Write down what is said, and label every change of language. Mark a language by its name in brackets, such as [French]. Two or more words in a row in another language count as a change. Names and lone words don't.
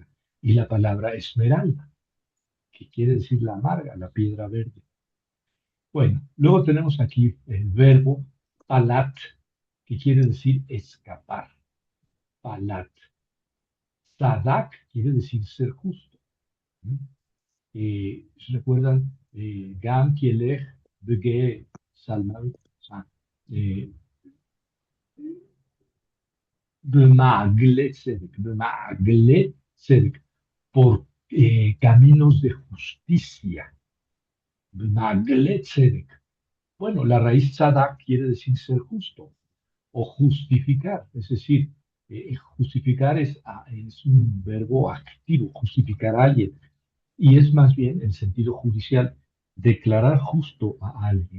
[Spanish] Y la palabra esmeralda, que quiere decir la amarga, la piedra verde. Bueno, luego tenemos aquí el verbo palat, que quiere decir escapar. Palat. Sadak quiere decir ser justo. ¿M? ¿Recuerdan? [Hebrew] גם כי אלך בגיא צלמות במעגלי צדק במעגלי צדק, [Spanish] por caminos de justicia. [Hebrew] במעגלי צדק. [Spanish] Bueno, la raíz Sadak quiere decir ser justo o justificar, es decir, justificar es un verbo activo, justificar a alguien, y es más bien en sentido judicial, declarar justo a alguien.